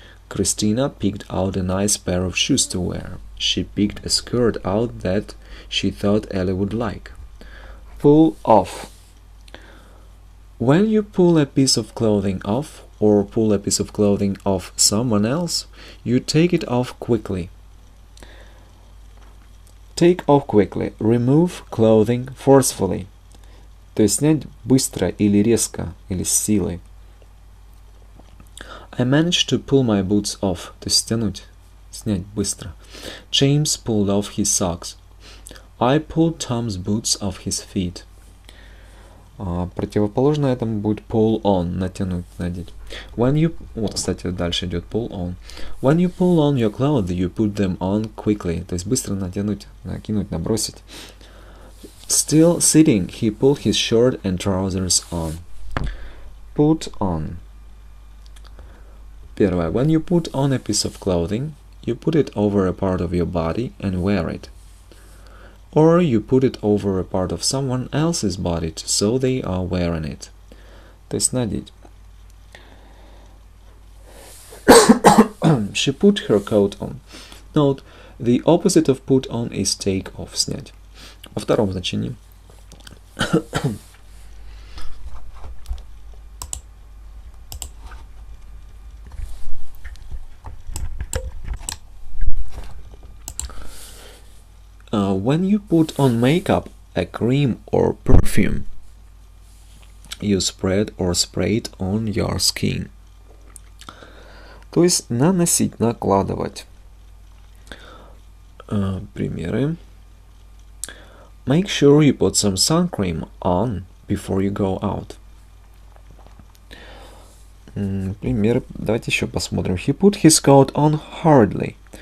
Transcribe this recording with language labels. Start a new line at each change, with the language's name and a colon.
English: Christina picked out a nice pair of shoes to wear. She picked a skirt out that she thought Ellie would like. Pull off. When you pull a piece of clothing off or pull a piece of clothing off someone else, you take it off quickly. Take off quickly. Remove clothing forcefully.
Russian: То есть снять быстро или резко, или с силой.
English: I managed to pull my boots off.
Russian: То есть стянуть Снять быстро.
English: James pulled off his socks. I pulled Tom's boots off his feet.
Russian: Противоположно этому будет pull on, натянуть, надеть.
English: When you...
Russian: Вот, кстати, дальше идет pull on.
English: When you pull on your clothes, you put them on quickly.
Russian: То есть быстро натянуть, накинуть, набросить.
English: Still sitting, he pulled his shirt and trousers on. Put on. Первое. When you put on a piece of clothing, you put it over a part of your body and wear it. Or you put it over a part of someone else's body so they are wearing it.
Russian: То есть надеть.
English: She put her coat on. Note, the opposite of put on is take off, снять.
Russian: Во втором значении.
English: When you put on makeup, a cream or perfume, you spread or spray it on your skin.
Russian: То есть наносить, накладывать. Примеры.
English: Make sure you put some sun cream on before you go out.
Russian: Пример. Давайте еще посмотрим.
English: He put his coat on hurriedly.